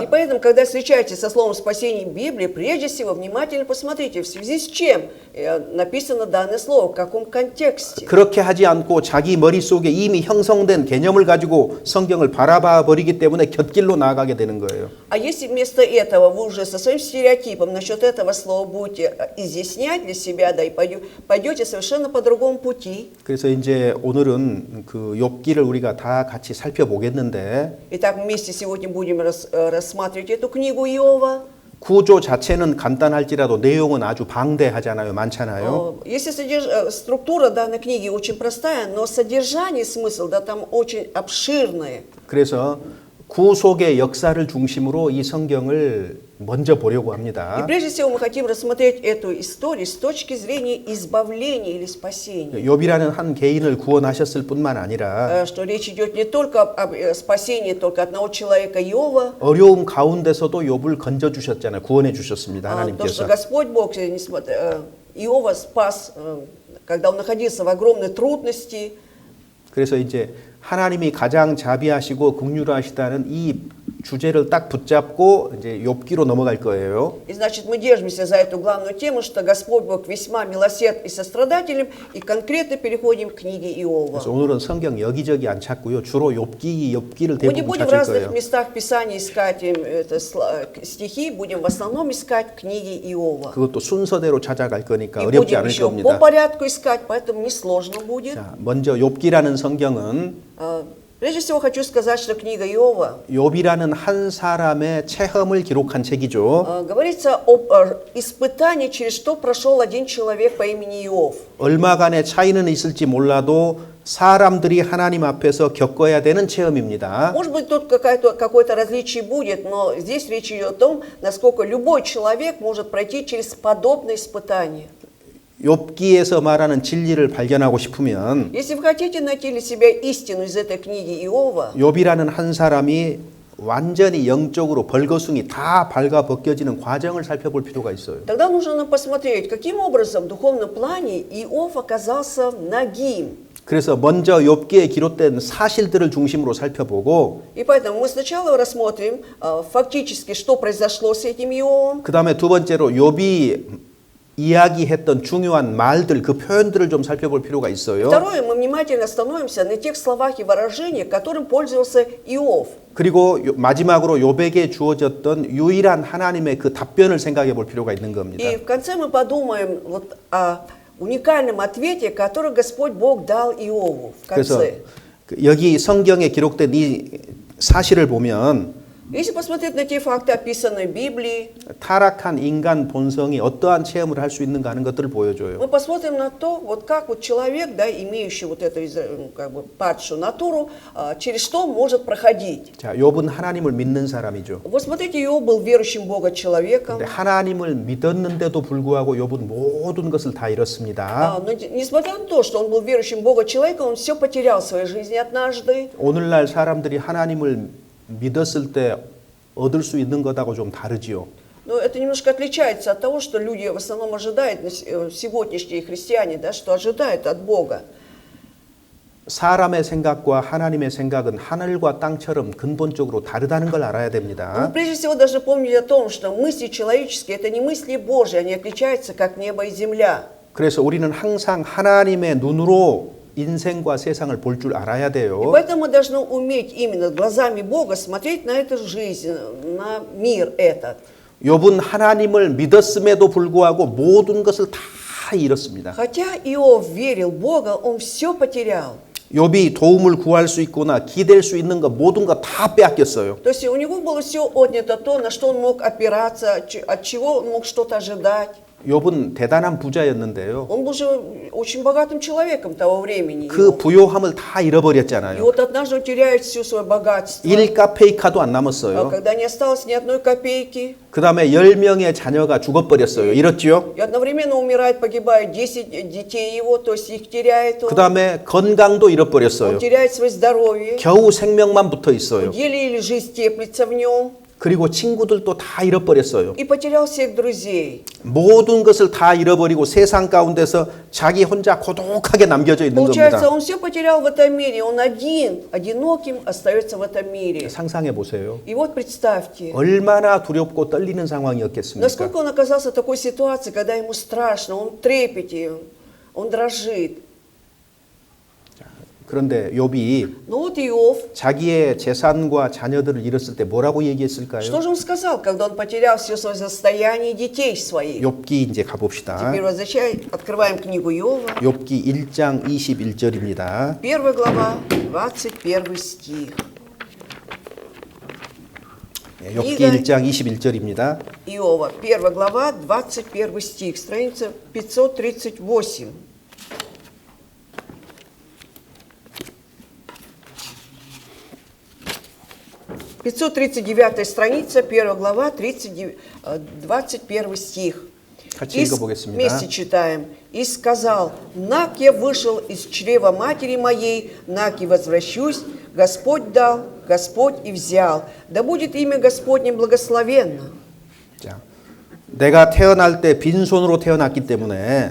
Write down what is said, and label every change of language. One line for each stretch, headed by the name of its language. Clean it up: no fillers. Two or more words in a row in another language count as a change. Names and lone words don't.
Russian: И поэтому, когда встречаетесь со словом спасение в Библии, прежде всего внимательно посмотрите, в связи с чем написано данное слово, в каком контексте.
Korean: 그렇게 하지 않고 자기 머릿속에 이미 형성된 개념을 가지고 성경을 바라봐 버리기 때문에 곁길로 나아가게 되는 거예요.
Russian: А если вместо этого вы уже со своим стереотипом насчет этого слова будете изъяснять для себя, да, и пойдете совершенно по другому пути.
Korean: 그래서 이제 오늘은 그 욥기를 우리가 다 같이 살펴보겠는데
Russian: Итак, вместе сегодня будем рассматривать эту книгу Иова.
Korean: 구조 자체는 간단할지라도 내용은 아주 방대하잖아요. 많잖아요.
Russian: Если структура данной книги очень простая, но содержание, смысл, да, там очень обширное.
Korean: 그래서 구속의 역사를 중심으로 이 성경을 먼저 보려고
Russian: И
Korean: 합니다.
Russian: прежде всего мы хотим рассмотреть эту историю с точки зрения избавления или спасения.
Korean: 욥이라는 한 개인을 구원하셨을 뿐만 아니라
Russian: Что речь идет не только об спасении только одного человека Иова,
Korean: 어려움 가운데서도 욥을 건져 주셨잖아요. 구원해 주셨습니다.
Russian: то, что
Korean: 하나님께서.
Russian: Господь Бог Иова спас, когда он находился в огромной трудности.
Korean: 그래서 이제 하나님이 가장 자비하시고 긍휼하시다는 이 주제를 딱 붙잡고 이제 욥기로 넘어갈 거예요.
Russian: И значит, мы держимся за эту главную тему, что Господь Бог весьма милосерд и сострадателен, и конкретно переходим к книге Иова.
Korean: 그래서 오늘은 성경 여기저기 안 찾고요. 주로 욥기를
Russian: Мы не
Korean: 대부분
Russian: будем в
Korean: 찾을
Russian: разных
Korean: 거예요.
Russian: местах Писания искать стихи, будем в основном искать книги Иова.
Korean: 그것도 순서대로 찾아갈 거니까
Russian: И
Korean: 어렵지
Russian: будем
Korean: 않을
Russian: еще по
Korean: 겁니다.
Russian: порядку искать, поэтому несложно будет.
Korean: 자, 먼저 욥기라는 성경은
Russian: Прежде всего хочу сказать, что книга Иова
Korean: 욥이라는 한 사람의 체험을 기록한 책이죠.
Russian: говорится об испытании, через что прошел один человек по имени Иов.
Korean: 얼마간의 차이는 있을지 몰라도 사람들이 하나님 앞에서 겪어야 되는 체험입니다.
Russian: Может быть, тут какое-то различие будет, но здесь речь идет о том, насколько любой человек может пройти через подобное испытание.
Korean: 욥기에서 말하는 진리를 발견하고 싶으면
Russian: Если вы хотите найти для себя истину из этой книги Иова,
Korean: 욥이라는 한 사람이 완전히 영적으로 벌거숭이 다 발가 벗겨지는 과정을 살펴볼 필요가 있어요.
Russian: тогда нужно нам посмотреть, каким образом в духовном плане Иов оказался нагим.
Korean: 그래서 먼저 욥기에 기록된 사실들을 중심으로 살펴보고
Russian: И поэтому мы сначала рассмотрим фактически, что произошло с этим Иовом.
Korean: 그 다음에 두 번째로 욥이 이야기했던 중요한 말들, 그 표현들을 좀 살펴볼 필요가 있어요.
Russian: Второе, мы внимательно остановимся на тех словах и выражениях, которым пользовался Иов.
Korean: 그리고 마지막으로 욥에게 주어졌던 유일한 하나님의 그 답변을 생각해 볼 필요가 있는 겁니다.
Russian: И в конце мы подумаем вот о уникальном ответе, который Господь Бог дал Иову в
Korean: 그래서
Russian: конце.
Korean: 여기 성경에 기록된 이 사실을 보면
Russian: Если посмотреть на те факты, описанные в Библии,
Korean: 타락한 인간 본성이 어떠한 체험을 할 수 있는가 하는 것들을 보여줘요.
Russian: мы посмотрим на то, вот как вот человек, да, имеющий вот эту как бы падшую натуру, через что может проходить.
Korean: 자, 욥은 하나님을 믿는 사람이죠.
Russian: Вот смотрите, Иов был верующим в Бога человеком,
Korean: 근데 하나님을 믿었는데도 불구하고 욥은 모든 것을 다 잃었습니다.
Russian: но несмотря на то, что он был верующим в Бога человеком, он все потерял в своей жизни однажды.
Korean: 오늘날 사람들이 하나님을 믿었을 때 얻을 수 있는 것하고 좀 다르지요.
Russian: Но это немножко отличается от того, что люди в основном ожидают, сегодняшние христиане, да, что ожидают от Бога.
Korean: 사람의 생각과 하나님의 생각은 하늘과 땅처럼 근본적으로 다르다는 걸 알아야
Russian: Мы
Korean: 됩니다.
Russian: прежде всего должны помнить о том, что мысли человеческие – это не мысли Божьи, они отличаются как небо и земля.
Korean: 그래서 우리는 항상 하나님의 눈으로 인생과 세상을 볼 줄 알아야
Russian: И
Korean: 돼요.
Russian: поэтому мы должны уметь именно глазами Бога смотреть на эту жизнь, на мир этот.
Korean: 욥은 하나님을 믿었음에도 불구하고 모든 것을 다 잃었습니다.
Russian: Хотя Иов верил в Бога, он все потерял.
Korean: 욥이 도움을 구할 수 있거나 기댈 수 있는 것 모든 거 다 빼앗겼어요.
Russian: То есть у него было все отнято, то, на что он мог опираться, от чего он мог что-то ожидать.
Korean: 욥은 대단한 부자였는데요.
Russian: Он был же очень богатым человеком того времени.
Korean: 그
Russian: Иов.
Korean: 부요함을 다
Russian: И
Korean: 잃어버렸잖아요.
Russian: вот однажды он теряет все свое богатство.
Korean: 일가 페이카도 안
Russian: А
Korean: 남았어요.
Russian: когда не осталось ни одной копейки,
Korean: 그 다음에 10명의 자녀가 죽어버렸어요. 잃었죠?
Russian: и одновременно умирает, погибает 10 детей его, то есть их теряет он.
Korean: 그 다음에 건강도
Russian: Он
Korean: 잃어버렸어요.
Russian: теряет свое здоровье.
Korean: 겨우 생명만 붙어 있어요.
Russian: Еле-еле жизнь теплится в нем.
Korean: 그리고 친구들도 다 잃어버렸어요.
Russian: И потерял всех друзей.
Korean: 모든 것을 다 잃어버리고 세상 가운데서 자기 혼자 고독하게 남겨져 있는
Russian: Получается,
Korean: 겁니다.
Russian: он все потерял в этом мире. Он один, одиноким остается в этом мире.
Korean: 상상해 보세요.
Russian: И вот представьте,
Korean: 얼마나 두렵고 떨리는 상황이었겠습니까?
Russian: насколько он оказался в такой ситуации, когда ему страшно, он в трепете, он дрожит.
Korean: 그런데 욥이
Russian: Но вот Иов,
Korean: 자기의 재산과 자녀들을 잃었을 때 뭐라고 얘기했을까요?
Russian: что же он сказал, когда он потерял все свое состояние и детей своих?
Korean: 욥기 이제 가봅시다.
Russian: Теперь открываем книгу Иова,
Korean: 욥기 1장 21절입니다.
Russian: 1 глава, 21 стих.
Korean: 욥기 1장 21절입니다.
Russian: Иова, 1 глава, 21 стих, страница 538. (539) страница, 1 глава, 21 стих.
Korean: 같이 읽어보겠습니다.
Russian: Вместе читаем. «И сказал, нак я вышел из чрева матери моей, нак и возвращусь, Господь дал, Господь и взял, да будет имя Господне благословенно».
Korean: 자, 내가 태어날 때 빈손으로 태어났기 때문에